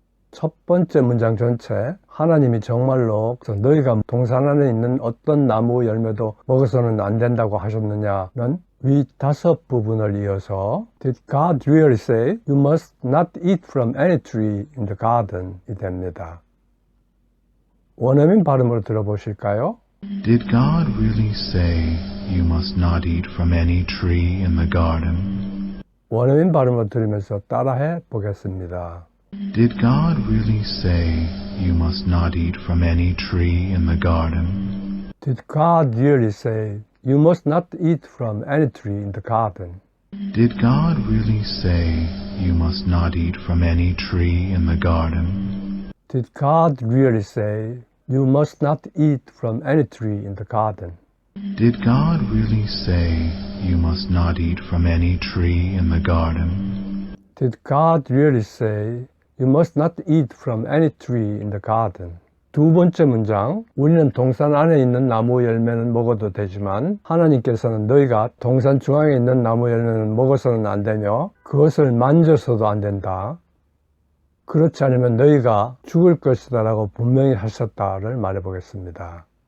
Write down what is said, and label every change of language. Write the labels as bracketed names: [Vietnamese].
[Korean] 첫 번째 문장 전체, 하나님이 정말로 너희가 동산 안에 있는 어떤 나무 열매도 먹어서는 안 된다고 하셨느냐는 위 5부분을 이어서 [English] Did God really say you must not eat from any tree in the garden? [Korean] 이 됩니다. 원어민 발음으로 들어보실까요? [English] Did God really say you must not eat from any tree in the garden? [Korean] 원어민 발음으로 들으면서 따라해 보겠습니다. [English] Did God really say you must not eat from any tree in the garden? Did God really say you must not eat from any tree in the garden? Did God really say you must not eat from any tree in the garden? Did God really say you must not eat from any tree in the garden? Did God really say you must not eat from any tree in the garden? Did God really say you must not eat from any tree in the garden? [Korean] 두 번째 문장, 우리는 동산 안에 있는 나무 열매는 먹어도 되지만 하나님께서는 너희가 동산 중앙에 있는 나무 열매는 먹어서는 안 되며 그것을 만져서도 안 된다. 그렇지 않으면 너희가 죽을 것이다 라고 분명히 하셨다를 말해 보겠습니다.